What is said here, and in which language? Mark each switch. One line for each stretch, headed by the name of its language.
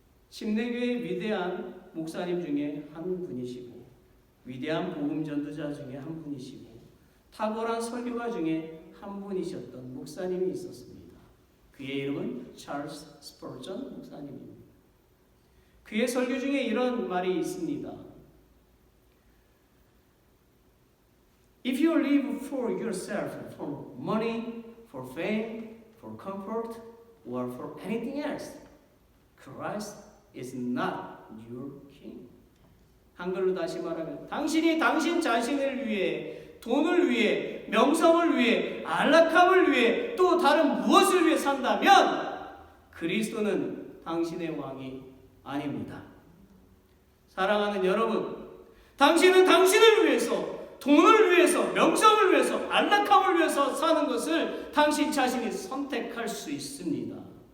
Korean: 침례교의 위대한 목사님 중에 한 분이시고 위대한 복음 전도자 중에 한 분이시고 탁월한 설교가 중에 한 분이셨던 목사님이 있었습니다. 그의 이름은 찰스 스퍼전 목사님입니다. 그의 설교 중에 이런 말이 있습니다.
English: If you live for yourself, for money, for fame, for comfort, or for anything else, Christ is not your king.
Korean: 한글로 다시 말하면 당신이 당신 자신을 위해, 돈을 위해, 명성을 위해, 안락함을 위해, 또 다른 무엇을 위해 산다면 그리스도는 당신의 왕이 아닙니다. 사랑하는 여러분, 당신은 당신을 위해서, 돈을 위해서, 명성을 위해서, 안락함을 위해서 사는 것을 당신 자신이 선택할 수 있습니다.